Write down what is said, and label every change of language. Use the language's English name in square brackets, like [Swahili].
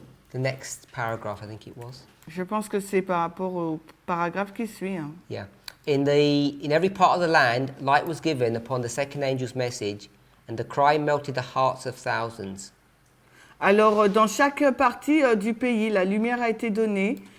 [English] the next paragraph, I think it was. [French] je pense que c'est par rapport au paragraphe qui suit. Hein. Yeah. [English] In every part of the land, light was given upon the second angel's message, and the cry melted the hearts of thousands. [French] Alors, dans chaque partie du pays, la lumière a été donnée